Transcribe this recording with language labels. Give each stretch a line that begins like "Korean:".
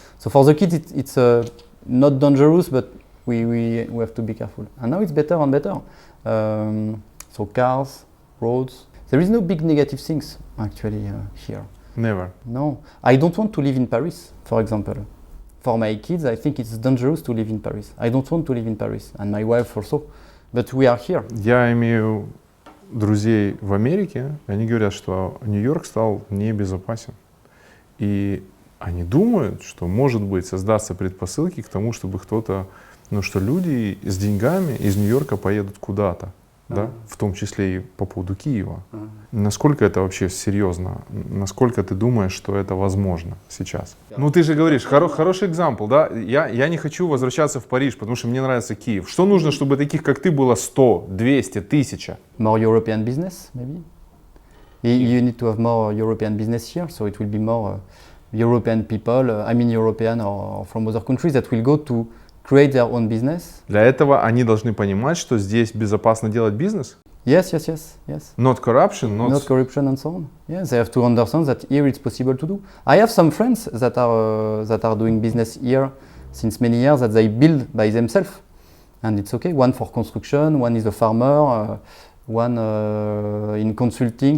English: So for the kids it's not dangerous, but we have to be careful. And now it's better and better. So cars, roads. There is no big negative things actually here. Never. No, I don't want to live in Paris, for example. For my kids, I think it's dangerous to live in Paris. I don't want to live in Paris, and my wife also. But we are here.
Russian: Я имею друзей в Америке, и они говорят, что Нью-Йорк стал небезопасен. И они думают, что, может быть, создаться предпосылки к тому, чтобы кто-то, ну, что люди с деньгами из Нью-Йорка поедут куда-то, да, в том числе и по поводу Киева. Насколько это вообще серьезно? Насколько ты думаешь, что это возможно сейчас? Ну, ты же говоришь, хороший экзампл, да? Я не хочу возвращаться в Париж, потому что мне нравится Киев. Что нужно, чтобы таких, как ты, было 100, 200, 1000?
English: More European business, maybe. You need to have more European business here, so it will be more European people, European or from other countries that will go to create their own business.
Russian: Для этого они должны понимать, что здесь безопасно делать бизнес?
English: Yes. Not corruption, Not corruption and so on. Yeah, they have to understand that here it's possible to do. I have some friends that are doing business here since many years that they build by themselves, and it's okay. One for construction, one is a farmer, one in consulting.